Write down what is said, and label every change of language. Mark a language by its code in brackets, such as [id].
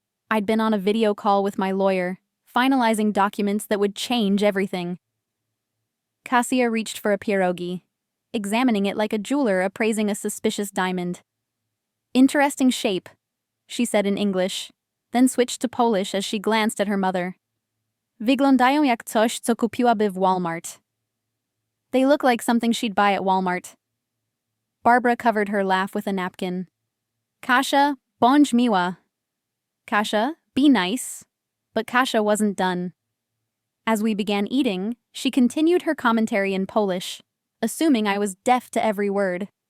[en] I'd been on a video call with my lawyer, finalizing documents that would change everything. Kasia reached for a pierogi, examining it like a jeweler appraising a suspicious diamond. "Interesting shape," she said in English, then switched to Polish as she glanced at her mother. [pl] "Wyglądają jak coś, co kupiłaby w Walmart." [en] They look like something she'd buy at Walmart. Barbara covered her laugh with a napkin. [pl] "Kasia, bądź miła." [en] "Kasia, be nice." But Kasia wasn't done. As we began eating, she continued her commentary in Polish, assuming I was deaf to every word.